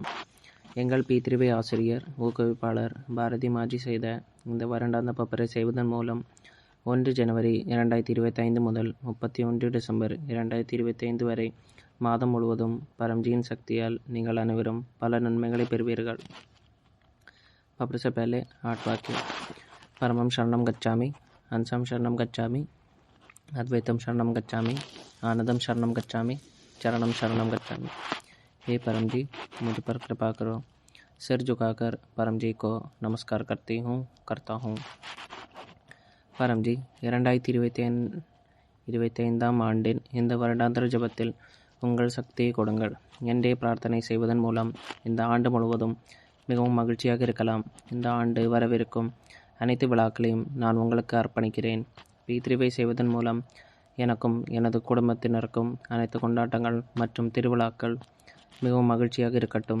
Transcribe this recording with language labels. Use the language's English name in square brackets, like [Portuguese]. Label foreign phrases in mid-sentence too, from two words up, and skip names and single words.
[Tamil] எங்கள் P3 ஆசிரியர் ஊக்குவிப்பாளர் பாரதி மாஜி செய்த இந்த வருடாந்த பப்பரை செய்வதன் மூலம் 1 ஜனவரி 2025 முதல் 31 டிசம்பர் 2025 வரை மாதம் முழுவதும் பரம்ஜியின் சக்தியால் நீங்கள் அனைவரும் பல நன்மைகளை பெறுவீர்கள். [Hindi] पपरे से पहले 8 वाक्य. [Sanskrit] परमं शरणं गच्छामि, हंसं शरणं गच्छामि, अद्वैतम शरणं गच्छामि, आनंदम शरणं गच्छामि, चरणम शरणं गच्छामि. [Hindi] हे परम जी, मुझ पर कृपा करो. सिर झुकाकर परम जी को नमस्कार करता हूँ. [Tamil] परम जी 2025 ஆண்டின் இந்த வருடாந்திர ஜபத்தில் உங்கள் சக்தியை கொடுங்கள். என்றே பிரார்த்தனை செய்வதன் மூலம் இந்த ஆண்டு முழுவதும் மிகவும் மகிழ்ச்சியாக இருக்கலாம். இந்த ஆண்டு வரவிருக்கும் அனைத்து விழாக்களையும் நான் உங்களுக்கு அர்ப்பணிக்கிறேன். P3 செய்வதன் மூலம் எனக்கும் எனது குடும்பத்தினருக்கும் அனைத்து கொண்டாட்டங்கள் மற்றும் திருவிழாக்கள் மிகவும் மகிழ்ச்சியாக இருக்கட்டும்.